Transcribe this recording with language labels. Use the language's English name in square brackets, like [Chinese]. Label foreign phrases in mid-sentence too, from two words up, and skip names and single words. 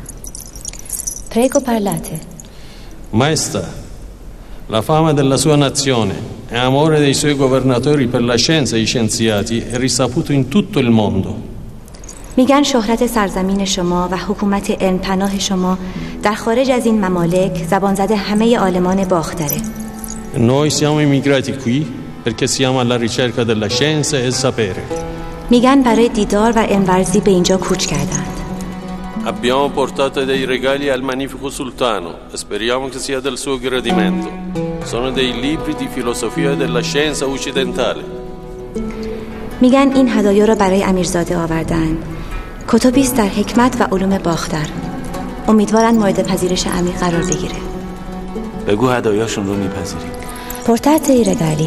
[Italian] Prego parlate. Maestà, la fama della sua nazione e amore dei suoi governatori per la scienza e i scienziati è risaputo in tutto il mondo. [Persian] میگن شهرت سرزمین شما و حکومت علم پناه شما در خارج از این ممالک زبان زده همه عالمان باختره. [Italian] Noi siamo immigrati qui perché siamo alla ricerca della scienza e il sapere. [Persian] میگن برای دیدار و علم‌ورزی به اینجا کوچ کردند. [Italian] Abbiamo portato dei regali al magnifico sultano e speriamo che sia del suo gradimento. Sono dei libri di filosofia della scienza occidentale. [Persian] میگن این هدایا را برای امیرزاده آوردند. کتبی است در حکمت و علوم باختر. امیدوارند مورد پذیرش امیر قرار بگیره. بگو هدایاشون رو میپذیریم. [Italian] Portate i regali.